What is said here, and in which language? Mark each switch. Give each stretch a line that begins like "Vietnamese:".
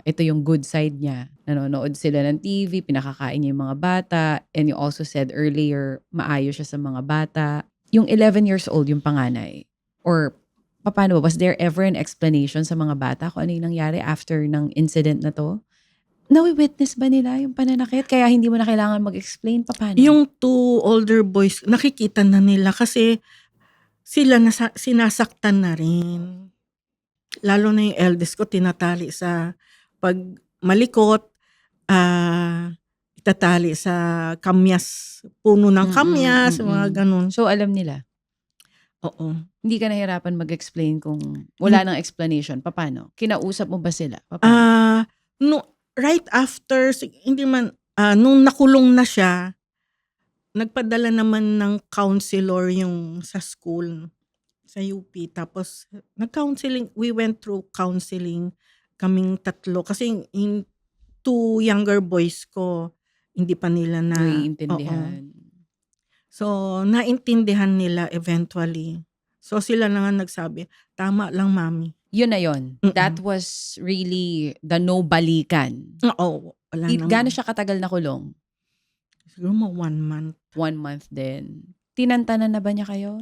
Filipino: Ito yung good side niya. Nanonood sila ng TV, pinakakain niya yung mga bata.
English: And you also said earlier,
Filipino: maayos siya sa mga bata. Yung 11 years old, yung panganay. Or, paano ba?
English: Was there ever an explanation
Filipino: sa mga bata kung ano yung nangyari after ng incident na to? Nawi-witness ba nila yung pananakit? Kaya hindi mo na kailangan mag-explain? Paano? Yung 2 older boys, nakikita na nila kasi sila sinasaktan na rin. Lalo na yung eldest ko, tinatali sa pag malikot, itatali sa kamyas, puno ng kamyas, mga ganun. So, alam nila? Oo. Hindi ka nahirapan mag-explain kung wala nang explanation? Paano? Kinausap mo ba sila? Paano? Right after, hindi man, nung nakulong na siya, nagpadala naman ng counselor yung sa school, sa UP. Tapos, nag-counseling,
English: we went through counseling
Filipino: kaming 3. Kasi yung 2 younger boys ko, hindi pa nila na, Naiintindihan. So, naintindihan nila eventually. So, sila na nga nagsabi, tama lang mami. Yun na yun. Mm-mm.
English: That was really the
Filipino: no balikan. Oo, wala naman. Gano'n siya katagal na kulong? Siguro mo 1 month. 1 month din. Tinantanan na ba niya kayo?